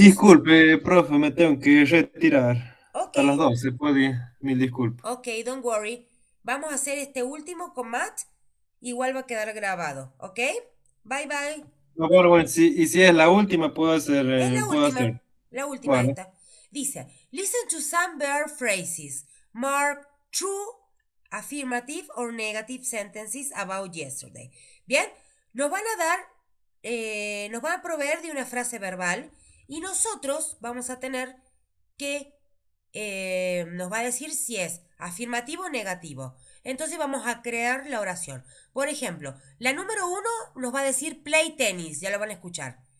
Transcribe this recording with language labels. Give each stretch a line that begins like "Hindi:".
Spanish: Disculpe, profe, me tengo que retirar. Ok, A las 12, puede. Mil disculpas.
English: ok, don't worry.
Spanish: Vamos a hacer este último con Matt. Igual va a quedar grabado, ¿ok?
English: Bye bye.
Spanish: No, bueno, y si es la última, puedo hacer. Es Puedo hacer. la última Bueno. esta. Dice,
English: listen to some verb phrases. Mark true, affirmative or negative sentences about yesterday.
Spanish: Bien, nos van a dar, nos van a proveer de una frase verbal y nosotros vamos a tener que, nos va a decir si es afirmativo o negativo. Entonces vamos a crear la oración. Por ejemplo, la número 1 nos va a decir
English: play tennis,
Spanish: ya lo van a escuchar.